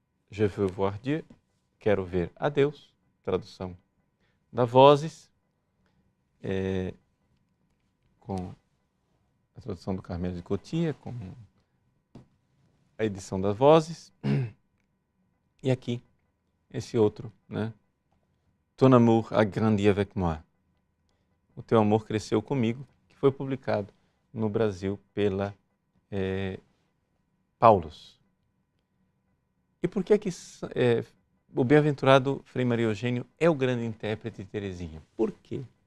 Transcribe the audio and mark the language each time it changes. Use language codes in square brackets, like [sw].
[fr] Je veux voir Dieu, [pt] quero ver a Deus, tradução da Vozes, com a tradução do Carmelo de Cotia, com a edição das Vozes. E aqui, esse outro, né? [fr] Ton amour a grandi avec moi. [pt] O teu amor cresceu comigo, que foi publicado no Brasil pela Paulus. E por que o bem-aventurado Frei Maria Eugênio é o grande intérprete de Teresinha? Por quê?